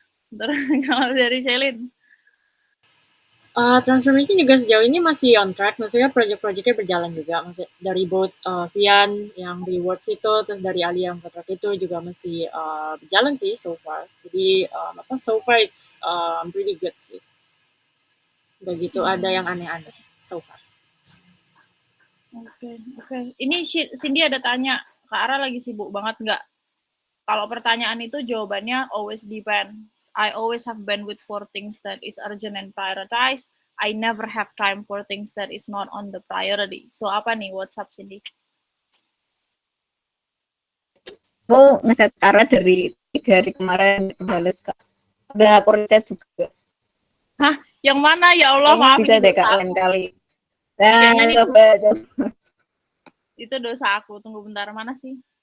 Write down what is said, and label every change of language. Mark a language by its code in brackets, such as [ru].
[id] Terus kalau dari Shelin? Transformation juga sejauh ini masih on track, maksudnya project-projectnya berjalan juga, maksudnya dari both Vian yang rewards itu, terus dari Ali yang kontrak itu juga masih berjalan sih [en] so far. Jadi so far it's pretty good sih. [id] Udah gitu ada yang aneh-aneh so far. Oke. Ini Cindy ada tanya, Kak Ara lagi sibuk banget nggak? Kalau pertanyaan itu jawabannya [en] always depends. I always have bandwidth for things that is urgent and prioritized. I never have time for things that is not on the priority. [id] So apa nih WhatsApp Cindy? Aku ngechat Ara dari 3 hari kemarin dibales Kak. Udah aku chat juga. Hah? Yang mana ya Allah? Maaf, bisa deh Kak lain kali. Nah, coba. Itu dosa aku. Tunggu bentar, mana sih?